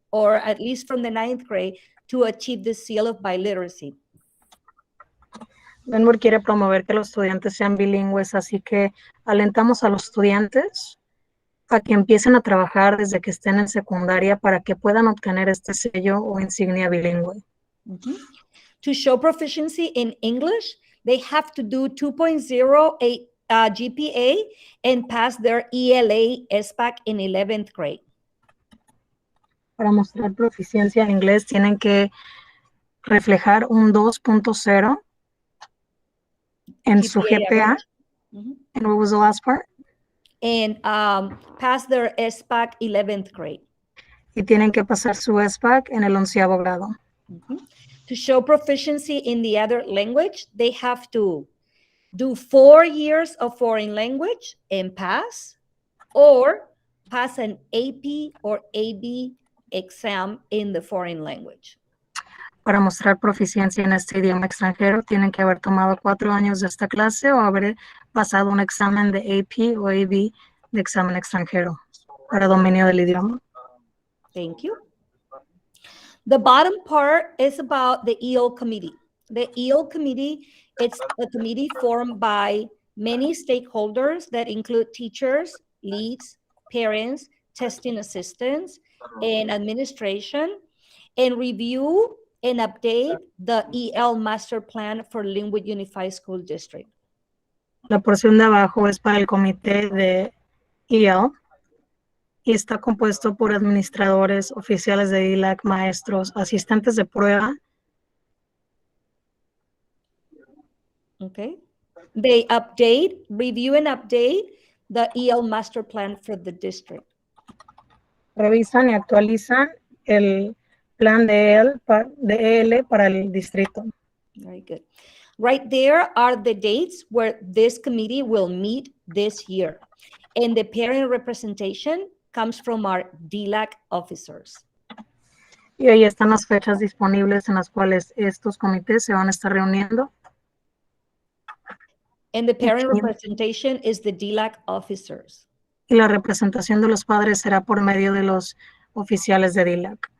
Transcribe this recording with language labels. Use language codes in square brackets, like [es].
[en] or at least from the 9th grade, to achieve the seal of biliteracy. [es] Denver quiere promover que los estudiantes sean bilingües, así que alentamos a los estudiantes a que empiecen a trabajar desde que estén en secundaria para que puedan obtener este sello o insignia bilingüe. [en] To show proficiency in English, they have to do 2.0 GPA and pass their ELA SPAC in 11th grade. [es] Para mostrar proficiencia en inglés tienen que reflejar un 2.0 en su GPA. [en] And what was the last part? And pass their SPAC 11th grade. [es] Y tienen que pasar su SPAC en el 11º grado. [en] To show proficiency in the other language, they have to do 4 years of foreign language and pass, or pass an AP or AB exam in the foreign language. [es] Para mostrar proficiencia en este idioma extranjero, tienen que haber tomado 4 años de esta clase o haber pasado un examen de AP o AB de examen extranjero para dominio del idioma. [en] Thank you. The bottom part is about the EL committee. The EL committee, it's a committee formed by many stakeholders that include teachers, leads, parents, testing assistants, and administration, and review and update the EL Master Plan for Linwood Unified School District. [es] La porción de abajo es para el comité de EL y está compuesto por administradores, oficiales de DLAC, maestros, asistentes de prueba. [en] Okay. They review and update the EL Master Plan for the district. [es] Revisan y actualizan el plan de EL para el distrito. [en] Very good. Right there are the dates where this committee will meet this year. And the parent representation comes from our DLAC officers. [es] Y ahí están las fechas disponibles en las cuales estos comités se van a estar reuniendo. [en] And the parent representation is the DLAC officers. [es] Y la representación de los padres será por medio de los oficiales de DLAC.